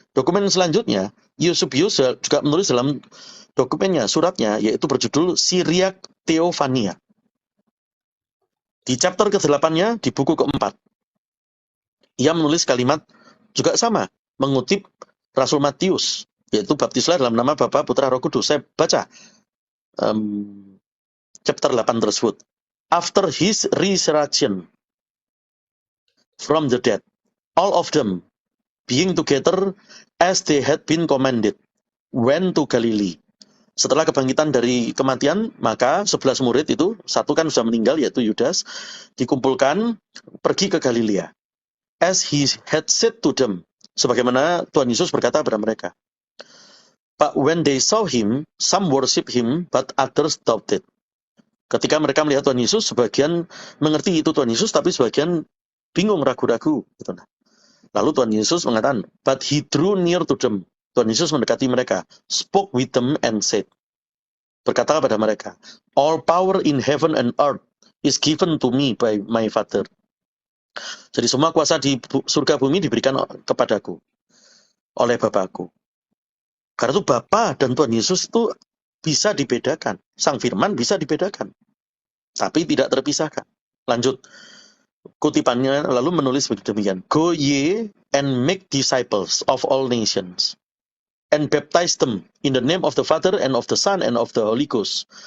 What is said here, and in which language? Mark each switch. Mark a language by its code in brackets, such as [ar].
[id] Dokumen selanjutnya, Eusebius juga menulis dalam dokumennya, suratnya, yaitu berjudul Syriac Theophania. Di chapter ke-8-nya, di buku ke-4, ia menulis kalimat juga sama, mengutip Rasul Matius, yaitu baptislah dalam nama Bapa, Putra, Roh Kudus. Saya baca chapter 8 tersebut. [en] After his resurrection from the dead, all of them, being together as they had been commanded, went to Galilee. [id] Setelah kebangkitan dari kematian, maka 11 murid itu, satu kan sudah meninggal yaitu Yudas, dikumpulkan pergi ke Galilea. [en] As he had said to them, [id] sebagaimana Tuhan Yesus berkata kepada mereka. [en] But when they saw him, some worship him, but others doubted. [id] Ketika mereka melihat Tuhan Yesus, sebagian mengerti itu Tuhan Yesus, tapi sebagian bingung, ragu-ragu. Gitu. Lalu Tuhan Yesus mengatakan, [en] but he drew near to them. [id] Tuhan Yesus mendekati mereka, [en] spoke with them and said, [id] berkata kepada mereka, [en] all power in heaven and earth is given to me by my Father. [id] Jadi semua kuasa di surga bumi diberikan kepadaku oleh Bapakku. Karena itu Bapa dan Tuhan Yesus itu bisa dibedakan. Sang Firman bisa dibedakan, tapi tidak terpisahkan. Lanjut. Kutipannya lalu menulis demikian. [en] Go ye and make disciples of all nations, and baptize them in the name of the Father and of the Son and of the Holy Ghost.